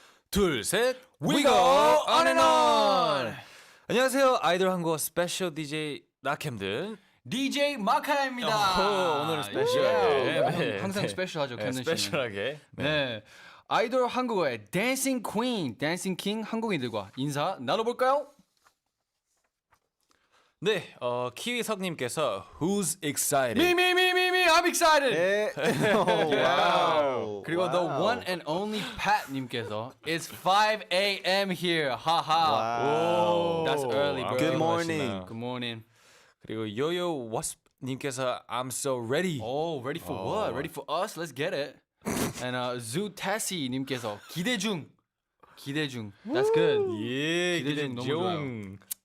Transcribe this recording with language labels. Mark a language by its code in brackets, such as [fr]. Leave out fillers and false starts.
[ko] 둘, 셋, [en] we go on and on. [ko] 안녕하세요, 아이돌 한국어 스페셜 DJ 나캠든. DJ 마카야입니다. 오늘은 스페셜하게. 네. 항상 스페셜하죠, 네, 캔든 씨는. 스페셜하게. 네. 아이돌 한국어의 댄싱 퀸, 댄싱 킹 한국인들과 인사 나눠볼까요? 네, 키위석님께서 [en] Who's excited? 미미미미미 I'm excited. [ko] 네. 와우. 그리고 [en] the one and only Pat님께서 It's 5 a.m. here. 하하. [ko] 와우. [en] That's early, bro. Good morning. Good morning. [ko] 그리고 [en] 요요 워스님께서 I'm so ready. Oh, ready for what? Ready for us? Let's get it. And [ko] Zutasi 님께서 기대 중. 기대 중. [en] That's good. [ko] 예, 기대 중 너무 좋아요.